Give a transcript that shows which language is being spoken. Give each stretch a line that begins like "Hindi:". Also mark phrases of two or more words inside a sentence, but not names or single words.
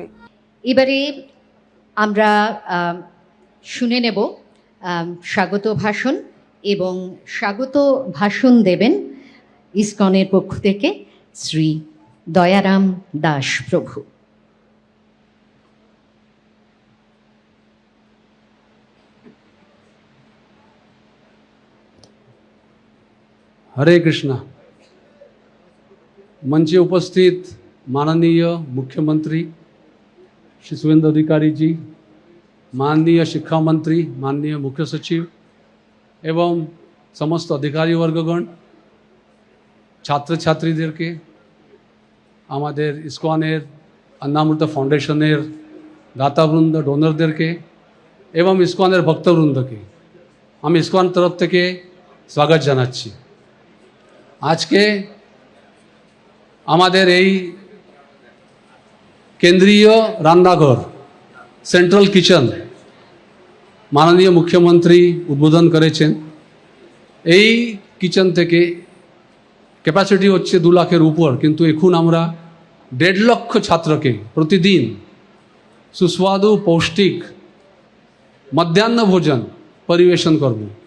Bangla: এবারে আমরা শুনে নেব স্বাগত ভাষণ, এবং স্বাগত ভাষণ দেবেন ইসকনের পক্ষ থেকে শ্রী দয়ারাম দাস প্রভু। हरे कृष्णा। মঞ্চে উপস্থিত মাননীয় মুখ্যমন্ত্রী শ্রী সুবেন্দু অধিকারী জি, মাননীয় শিক্ষা মন্ত্রী, মাননীয় মুখ্য সচিব এবং সমস্ত অধিকারী বর্গগণ, ছাত্র ছাত্রীদের কে, আমাদের ইসকনের অন্নামৃত ফাউন্ডেশনের দাতাবৃন্দ ডোনারদের কে এবং ইসকনের ভক্তবৃন্দ কে আমি ইসকন তরফ থেকে স্বাগত জানাচ্ছি। আজ কে আমাদের এই কেন্দ্রীয় রান্নাঘর
English: central kitchen
Bangla: মাননীয় মুখ্যমন্ত্রী উদ্বোধন করেছেন। এই किचन থেকে ক্যাপাসিটি হচ্ছে 2 লাখের উপর, কিন্তু এখন আমরা 1.5 লক্ষ ছাত্রকে প্রতিদিন সুস্বাদু পৌষ্টিক মধ্যাহ্ন ভোজন পরিবেশন করব।